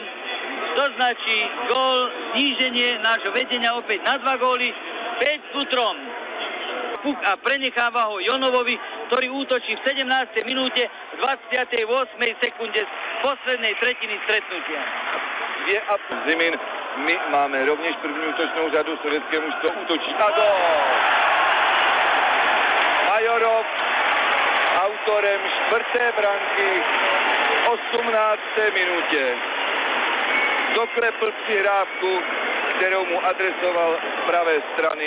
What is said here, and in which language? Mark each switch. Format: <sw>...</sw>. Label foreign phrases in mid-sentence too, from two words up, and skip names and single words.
<sk>To značí gól, zníženie nášho vedenia opäť na 2 góly, 5-3. Puk a prenecháva ho Jonovovi, ktorý útočí v 17. minúte 28. sekunde z poslednej tretiny stretnutia. Zimin,</sk> <cs>my máme rovněž první útočnou řadu, sovětské mužstvo útočí a gól! Majorov autorem 4. branky v 18. minutě doklepl přihrávku, kterou mu adresoval z pravé strany.</cs>